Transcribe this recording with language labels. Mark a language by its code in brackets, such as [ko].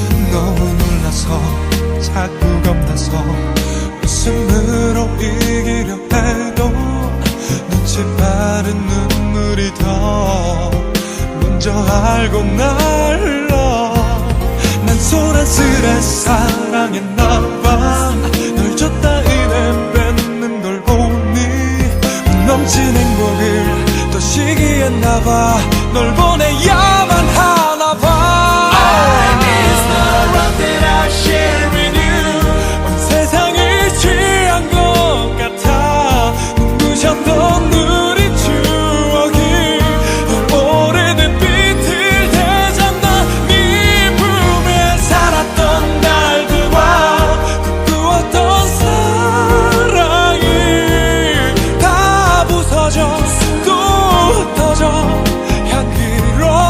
[ko] 너무 놀라서 자꾸 겁나서 웃음으로 이기려 해도 눈치 빠른 눈물이 더 먼저 알고 날라. 난 소란스레 사랑했나봐. 널 줬다 이내 뺏는 걸 보니 넘친 행복을 또 시기했나봐. 널 보내야만 하나봐. [en] I miss the love that I share with you. [ko] 온 세상이 취한 것 같아. 눈부셨던 우리 추억이 널 오래된 빛을 되잡나. 네 품에 살았던 날들과 꿈꾸었던 사랑이 다 부서져 또 흩어져 향기로.